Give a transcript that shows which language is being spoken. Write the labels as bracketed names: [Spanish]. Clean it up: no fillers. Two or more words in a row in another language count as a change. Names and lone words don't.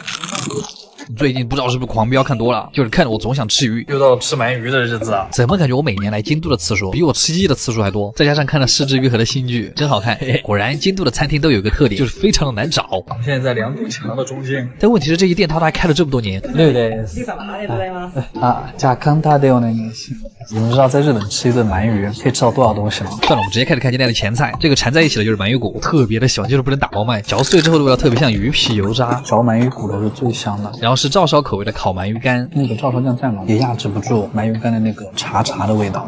[Chinese] 最近不知道是不是狂飙看多了，就是看着我总想吃鱼。又到了吃鳗鱼的日子啊！怎么感觉我每年来京都的次数比我吃鸡的次数还多？再加上看了失之愈合的新剧，真好看。果然京都的餐厅都有一个特点，就是非常的难找。现在在2堵墙的中间，但问题是这一店它都还开了这么多年。 [Japanese] 6 です。じゃあ簡単でお願いします。 [Chinese] 你们知道在日本吃一顿鳗鱼可以吃到多少东西吗？算了，我们直接开始看今天的前菜。这个缠在一起的就是鳗鱼骨，我特别的喜欢，就是不能打包卖，嚼碎之后的味道特别像鱼皮油渣。嚼鳗鱼骨头是最香的。然后是照烧口味的烤鳗鱼干，那个照烧酱蘸了也压制不住鳗鱼干的那个茶的味道。